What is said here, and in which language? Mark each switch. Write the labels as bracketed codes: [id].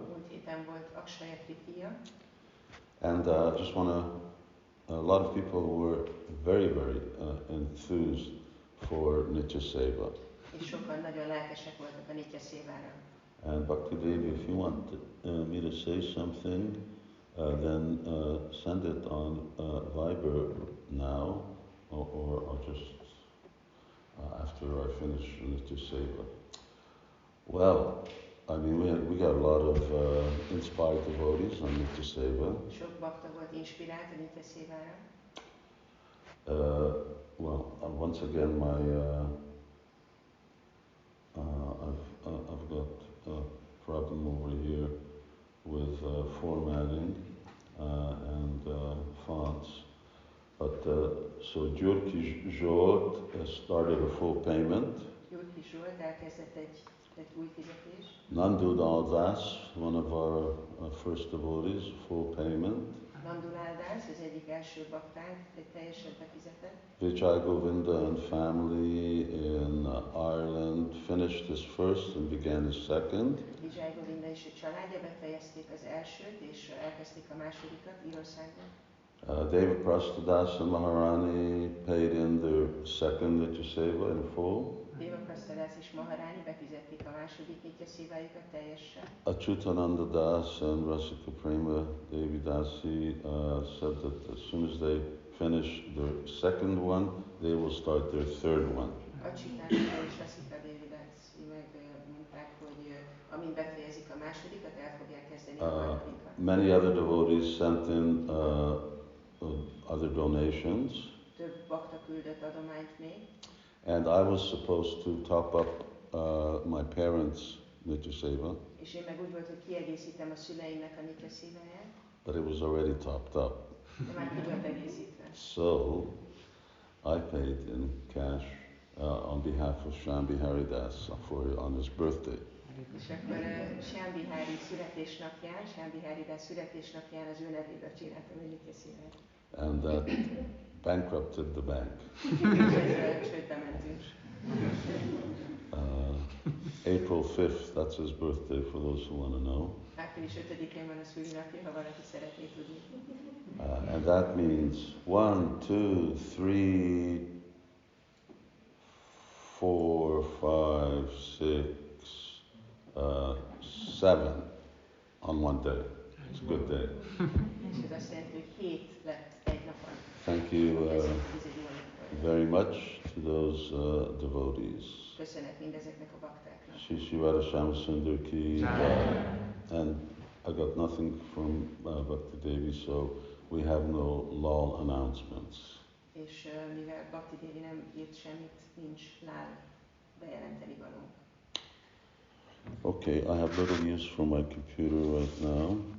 [hu] Múlt héten volt Akshaya Tritiya. [en] And just want to, a lot of people were very, very enthused for Nitya Seva. [hu] És sokan nagyon lelkesek voltak a Nitya Sévára. [en] And Bhakti Devi, if you want me to say something, then send it on Viber now, or just after I finish Nitya Seva. Well, I mean, we got a lot of inspired devotees on Nitya Seva. [hu] Sok bakta volt inspirált a Nitya Sévára. [en] Well, once again, I've got a problem over here with formatting and fonts. But so Gyurki Zsolt started a full payment. [hu] Gyurki Zsolt elkezdett egy új fizetés. [en] Nandulal Das, one of our first devotees, full payment. [hu] Nandulal Das, az egyik első baktánk, egy teljesen befizetett. [en] Vijay Govinda and family in Ireland finished his first and began his second. [hu] Vijay Govinda és a családja befejezték az elsőt, és elkezdték a másodikat Írországban. [en] Deva Prastadasa Maharani paid in their second Nitya Seva in full. [hu] Deva Prastadas és Maharani befizették a második Nitya Sévájukat teljesen. [en] Achyutananda Das and Rasika Prema Devi Dasi said that as soon as they finish their second one, they will start their third one. [hu] Achyutananda és Rasika Devi Dasi meg mondták, hogy amint befejezik a másodikat, el fogják kezdeni a harmadikat. [en] Many other devotees sent in other donations. [hu] Több bakta küldött adományt még. [en] And I was supposed to top up my parents' Nitya Seva. [hu] És én meg úgy volt, hogy kiegészítem a szüleimnek a Nitya Séváját. [en] But it was already topped up. [hu] De már ki volt egészítve. [en] So I paid in cash on behalf of Shambhi Haridas on his birthday. [hu] És akkor Shambhi Hari születésnapján, Shambhi Haridas születésnapján az ő nevéből csináltam egy Nitya Sévát. [en] And that bankrupted the bank. [hu] Csődbe mentünk. [en] April 5th, that's his birthday for those who want to know. [hu] Április 5-én van a szülinapja, ha valaki szeretné tudni. [en] And that means 1, 2, 3, 4, 5, 6, 7 on one day. It's a good day. [hu] És ez azt jelenti, hogy 7 lett egy napon. [en] Thank you very much to those devotees. [hu] Köszönet mindezeknek a baktáknak. [en] Shri Vārānasī Sundar ki and I got nothing from Bhakti Devi, so we have no lal announcements. [hu] És mivel Bhakti Devi nem írt semmit, nincs lál bejelenteni való. [en] Okay, I have little use for my computer right now.